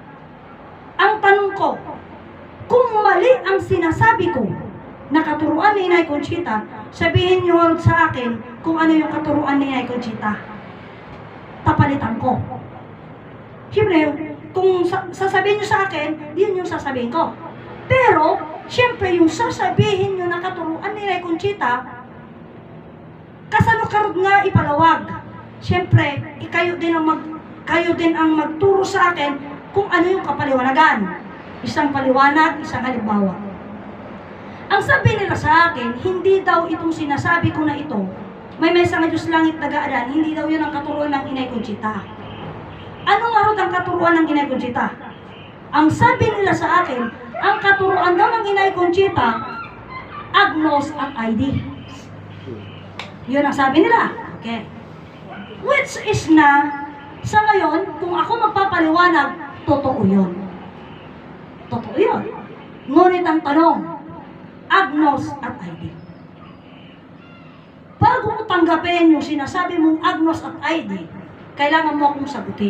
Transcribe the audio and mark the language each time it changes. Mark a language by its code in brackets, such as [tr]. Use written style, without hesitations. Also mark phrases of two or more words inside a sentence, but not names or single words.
[tl] Ang tanong ko, kung mali ang sinasabi ko na katuruan ni Inay Conchita, sabihin niyo sa akin kung ano yung katuruan ni Inay Conchita. Papalitan ko. Siyempre, kung sasabihin niyo sa akin, yun yung sasabihin ko. Pero, siyempre, yung sasabihin niyo na katuruan ni Inay Conchita, [ilo] kasano karod nga ipalawag. [tl] Siyempre, kayo din ang magturo sa akin kung ano yung kapaliwanagan. Isang paliwanag, isang halimbawa. Ang sabi nila sa akin, hindi daw itong sinasabi ko na ito, may sa nga Diyos langit nagaadan, hindi daw yun ang katuruan ng Inay Conchita. Ano nga rin ang katuruan ng Inay Conchita? Ang sabi nila sa akin, ang katuruan daw ng Inay Conchita, Agnos at ID. Yun ang sabi nila. Okay. [en] Which is [tl] na, sa ngayon, kung ako magpapaliwanag, totoo yun. Totoo yun. Ngunit ang tanong, Agnos at ID. bago ko tanggapin yung sinasabi mong Agnos at ID, kailangan mo akong sagutin.